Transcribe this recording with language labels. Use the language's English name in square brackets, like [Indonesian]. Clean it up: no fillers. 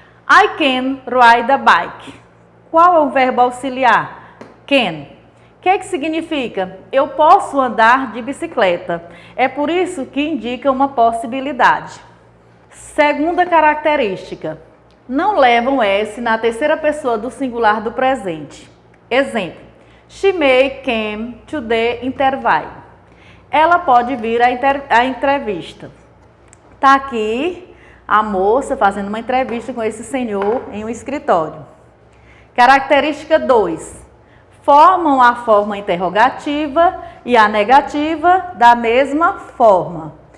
[English] I can ride a bike. [Portuguese] Qual é o verbo auxiliar? [English] Can. [Portuguese] O que significa? Eu posso andar de bicicleta. É por isso que indica uma possibilidade. Segunda característica. Não levam S na terceira pessoa do singular do presente. Exemplo. [English] She may come to the interview. [Portuguese] Ela pode vir à entrevista. Está aqui a moça fazendo uma entrevista com esse senhor em um escritório. Característica 2. Formam a forma interrogativa e a negativa da mesma forma.